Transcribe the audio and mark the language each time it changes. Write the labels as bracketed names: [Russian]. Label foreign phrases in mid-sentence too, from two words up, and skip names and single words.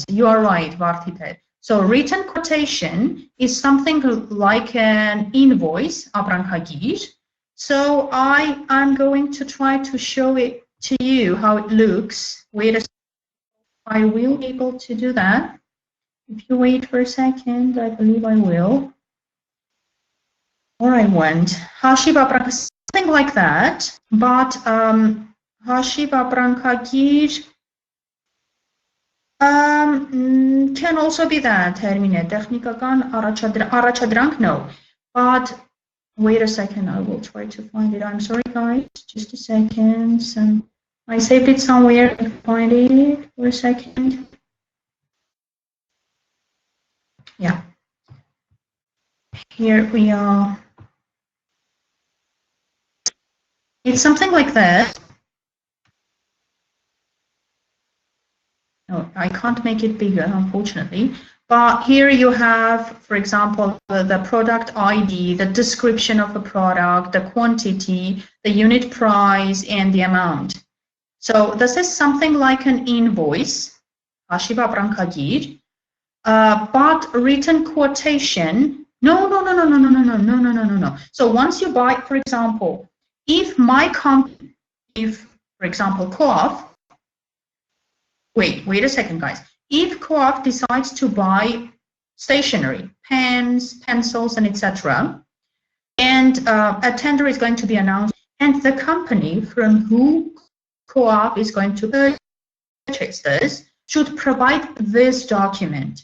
[English] You are right, Vartipet. So written quotation is something like an invoice, ապրանքագիր. So I'm going to try to show it to you how it looks. Wait a second. I will be able to do that. If you wait for a second, I believe I will. Or I won't. [Armenian] Հաշիվ ապրանք, [English] something like that. But [Armenian] հաշիվ ապրանքագիր [English] can also be that. [Armenian] Termine տեխնիկական առաջադրանք, [English] no. But wait a second, I will try to find it. I'm sorry, guys. Just a second. I saved it somewhere. I find it for a second. Yeah. Here we are. It's something like that. No, I can't make it bigger, unfortunately. But here you have, for example, the product ID, the description of the product, the quantity, the unit price, and the amount. So this is something like an invoice, [Armenian] հաշիվ ապրանքագիր, [English] but written quotation. No. So once you buy, for example, if my company, for example, Co-op, wait a second, guys. If Co-op decides to buy stationery, pens, pencils, and etc., and a tender is going to be announced, and the company from who Co-op is going to purchase this should provide this document.